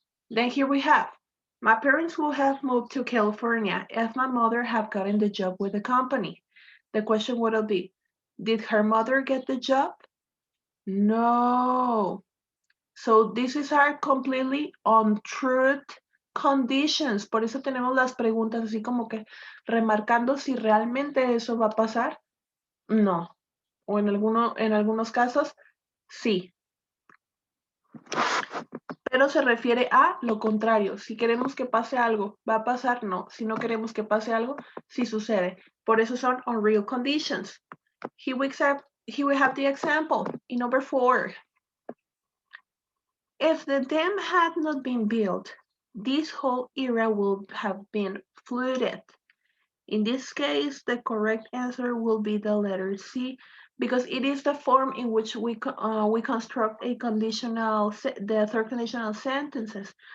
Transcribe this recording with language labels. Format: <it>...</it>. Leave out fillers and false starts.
<en>Then here we have, my parents would have moved to California if my mother had gotten the job with the company. The question would be, did her mother get the job? No. So this is our completely untruth conditions.</en> <es>Por eso tenemos las preguntas así como que remarcando si realmente eso va a pasar. No. O en algunos casos, sí. Pero se refiere a lo contrario. Si queremos que pase algo, ¿va a pasar? No. Si no queremos que pase algo, sí sucede. Por eso son</es> <en>unreal conditions. Here we have the example in number 4. If the dam had not been built, this whole area would have been flooded. In this case, the correct answer will be the letter C, because it is the form in which we construct a the third conditional sentences.</en>